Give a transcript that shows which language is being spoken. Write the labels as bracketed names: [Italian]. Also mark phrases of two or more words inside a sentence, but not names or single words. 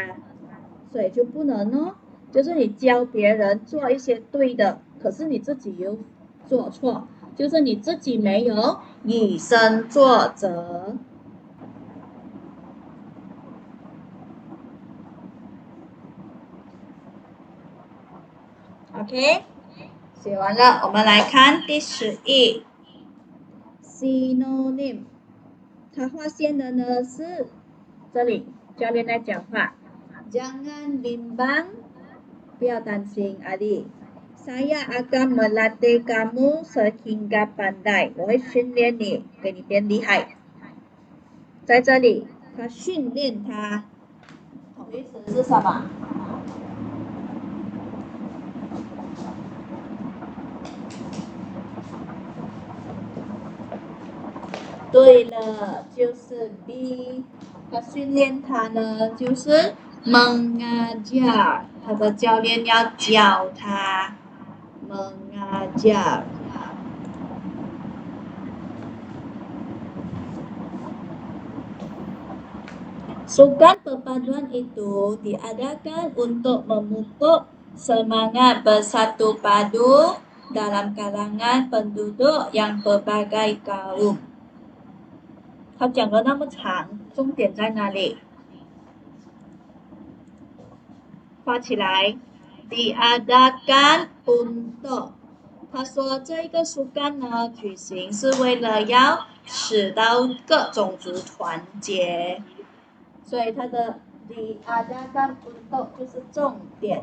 [Chinese] 所以就不能哦。就是你教别人做一些对的，可是你自己又做错，就是你自己没有以身作则。OK， 写完了，我们来看第11 ，synonym。他划线的呢是这里，教练在讲话。 [Malay] Jangan bimbang， [Chinese] 不要担心，阿弟。 [Malay] Saya akan melatih kamu sehingga pandai。 [Chinese] 我会训练你，给你变厉害。在这里，他训练他，同义词是什么？对了，就是 B。他训练他呢，就是 [Malay] mengajar， [Chinese] 他的教练要教他 [Malay] mengajar。Sukan perpaduan itu diadakan untuk memupuk semangat bersatu padu dalam kalangan penduduk yang berbagai kaum。 [Chinese] 他讲了那么长，重点在哪里？画起来 ， [Malay] diadakan untuk。 [Chinese] 他说这个树干呢，举行是为了要使到各种族团结，所以它的 [Malay] diadakan untuk [Chinese] 就是重点。